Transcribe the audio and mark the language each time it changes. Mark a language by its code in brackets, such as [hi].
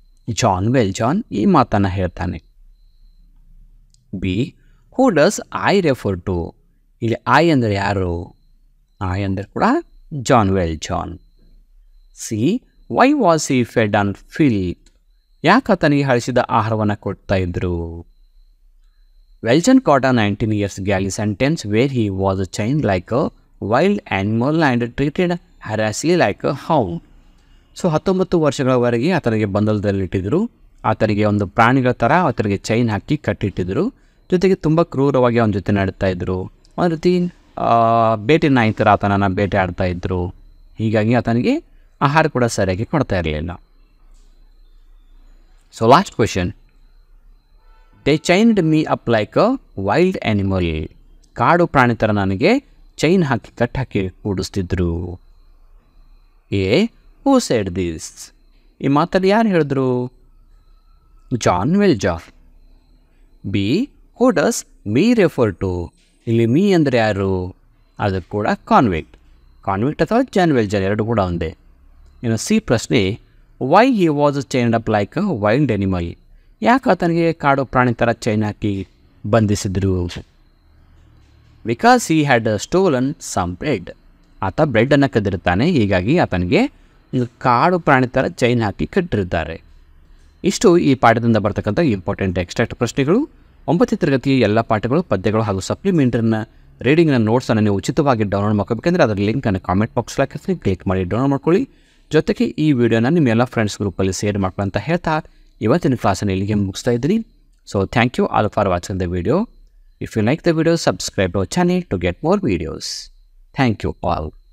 [en] Jean Valjean [kn] ಈ ಮಾತನ್ನು ಹೇಳ್ತಾನೆ. [en] B, who does I refer to? [kn] ಇಲ್ಲಿ ಐ ಅಂದರೆ ಯಾರು? ಐ ಅಂದರೆ ಕೂಡ John ವೆಲ್ಜಾನ್. [en] C, why was he fed on filth? [kn] ಯಾಕೆ ಆತನಿಗೆ ಹಳಿಸಿದ ಆಹಾರವನ್ನು ಕೊಡ್ತಾ ಇದ್ರು? [en] Valjean got a 19 years galley sentence where he was chained like a wild animal and treated harshly like a hound. [kn] So 19 ವರ್ಷಗಳವರೆಗೆ ಆತನಿಗೆ ಬಂಧನದಲ್ಲಿಟ್ಟಿದ್ರು. ಆತನಿಗೆ ಒಂದು ಪ್ರಾಣಿಗಳ ಥರ ಆತನಿಗೆ ಚೈನ್ ಹಾಕಿ ಕಟ್ಟಿಟ್ಟಿದ್ರು. ಜೊತೆಗೆ ತುಂಬ ಕ್ರೂರವಾಗಿ ಅವನ ಜೊತೆ ನಡ್ತಾ ಇದ್ರು. ಒಂದು ರೀತಿ ಬೇಟೆ ನಾಯಿ ಥರ ಆತನನ್ನು ಬೇಟೆ ಆಡ್ತಾ ಇದ್ರು. ಹೀಗಾಗಿ ಆತನಿಗೆ ಆಹಾರ ಕೂಡ ಸರಿಯಾಗಿ ಕೊಡ್ತಾ ಇರಲಿಲ್ಲ. [en] So last question. They chained me up like a wild animal. [kn] ಕಾಡು ಪ್ರಾಣಿ ಥರ ನನಗೆ chain hockey ಕಟ್ಟಾಕಿ ಕೂಡಿಸ್ತಿದ್ರು. [en] A who said this? [kn] ಈ ಮಾತಲ್ಲಿ ಯಾರು ಹೇಳಿದ್ರು? John ವೆಲ್ಜಾರ್. [en] B who does me refer to? [kn] ಇಲ್ಲಿ ಮೀ ಅಂದರೆ ಯಾರು? ಅದು ಕೂಡ ಕಾನ್ವಿಕ್ಟ್ ಅಥವಾ ಜಾನ್ ವೆಲ್ಜಾರ್ ಎರಡು ಕೂಡ ಒಂದೇ. ಇನ್ನು ಸಿ ಪ್ರಶ್ನೆ, [en] Why he was chained up like a wild animal? [kn] ಯಾಕೆ ಆತನಿಗೆ ಕಾಡು ಪ್ರಾಣಿ ಥರ chain hockey ಬಂಧಿಸಿದ್ರು? [en] Because he had stolen some bread. [kn] ಆತ ಬ್ರೆಡ್ಡನ್ನು ಕದ್ದಿರ್ತಾನೆ, ಹೀಗಾಗಿ ಆತನಿಗೆ ಕಾಡು ಪ್ರಾಣಿ ಥರ ಚೈನ್ ಹಾಕಿ ಕಟ್ಟಿರ್ತಾರೆ. ಇಷ್ಟು ಈ ಪಾಠದಿಂದ ಬರ್ತಕ್ಕಂಥ ಇಂಪಾರ್ಟೆಂಟ್ ಎಕ್ಸ್ಟ್ರಾಕ್ಟ್ ಪ್ರಶ್ನೆಗಳು. 9ನೇ ತರಗತಿಯ ಎಲ್ಲ ಪಾಠಗಳು, ಪದ್ಯಗಳು ಹಾಗೂ ಸಪ್ಲಿಮೆಂಟರಿನ ರೀಡಿಂಗ್ನ ನೋಟ್ಸನ್ನು ನೀವು ಉಚಿತವಾಗಿ ಡೌನ್ಲೋಡ್ ಮಾಡ್ಕೋಬೇಕಂದ್ರೆ ಅದರ ಲಿಂಕನ್ನು ಕಾಮೆಂಟ್ ಬಾಕ್ಸ್ಗೆ ಹಾಕಿರ್ತೀನಿ, ಕ್ಲಿಕ್ ಮಾಡಿ ಡೌನ್ಲೋಡ್ ಮಾಡ್ಕೊಳ್ಳಿ. ಜೊತೆಗೆ ಈ ವಿಡಿಯೋನ ನಿಮ್ಮ ಎಲ್ಲ ಫ್ರೆಂಡ್ಸ್ ಗ್ರೂಪಲ್ಲಿ ಶೇರ್ ಮಾಡ್ಕೊಳ್ಳಿ ಅಂತ ಹೇಳ್ತಾ ಇವತ್ತಿನ ಕ್ಲಾಸನ್ನು ಇಲ್ಲಿಗೆ ಮುಗಿಸ್ತಾ ಇದ್ದೀನಿ. [en] So thank you all for watching the video. If you like the video, subscribe to our channel to get more videos. Thank you all.